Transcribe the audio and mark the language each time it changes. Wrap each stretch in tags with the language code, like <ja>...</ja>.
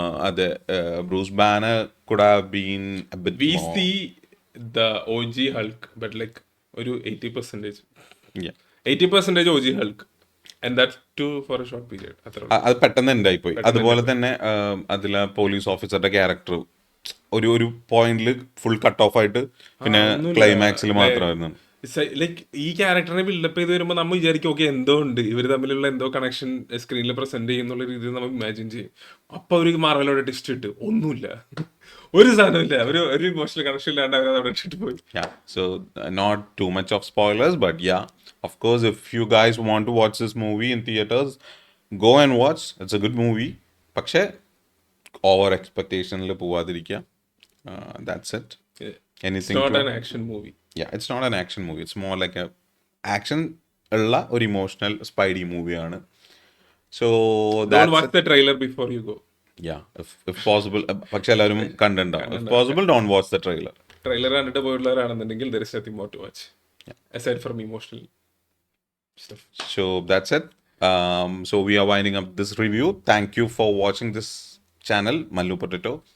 <en>അതെ, Bruce Banner could have been a bit we more. see the OG Hulk, but like ഒരു 80%. Yeah. 80% OG Hulk, and that's too for a short period.</en> <ml>അത് പെട്ടെന്ന് ഉണ്ടായിപ്പോയി. അതുപോലെ തന്നെ അതിലെ police ഓഫീസറുടെ character ഒരു പോയിന്റിൽ ഫുൾ കട്ട് ഓഫ് ആയിട്ട് പിന്നെ ക്ലൈമാക്സിൽ മാത്രമായിരുന്നു. ലൈക്ക് ഈ ക്യാരക്ടറിനെ ബിൽഡപ്പ് ചെയ്ത് വരുമ്പോൾ നമ്മൾ വിചാരിക്കും ഓക്കെ എന്തോ ഉണ്ട്, ഇവർ തമ്മിലുള്ള എന്തോ കണക്ഷൻ സ്ക്രീനിൽ പ്രസന്റ് ചെയ്യുന്നുള്ള രീതിയിൽ നമ്മൾ ഇമാജിൻ ചെയ്യും. അപ്പൊ അവർ മാർവലോടെ ടെസ്റ്റ് ഇട്ട് ഒന്നുമില്ല, ഒരു സാധനമില്ല, ഒരു ഇമോഷണൽ കണക്ഷൻ ഇല്ലാണ്ട് അവർ അവിടെ ഇട്ടിട്ട് പോയി.</ml> <en>So not too much of spoilers, but yeah, of course, if you guys want to watch this movie in theaters, go and watch. It's a good movie.</en> <ml>പക്ഷേ over എക്സ്പെക്ടേഷനിൽ പോവാതിരിക്കുക.</ml> <en>That's it. Anything? It's not an action movie. Yeah, it's not an action movie. It's more like a action</en> <ml>ഉള്ള ഒരു emotional Spidey മൂവിയാണ്.</ml> <en>So don't watch the trailer before you go. Yeah, if possible.</en> <ml>പക്ഷെ എല്ലാവരും കണ്ടിട്ടുണ്ടാവും.</ml> <en>If possible, don't watch the trailer.</en> <ml>Trailer കണ്ടിട്ട് പോയിട്ടുള്ളവരാണെന്നുണ്ടെങ്കിൽ</ml> <en>there is nothing more to watch aside from emotional stuff. So that's it. So we are winding up this review. Thank you for watching this channel, Mallu Potato.</en>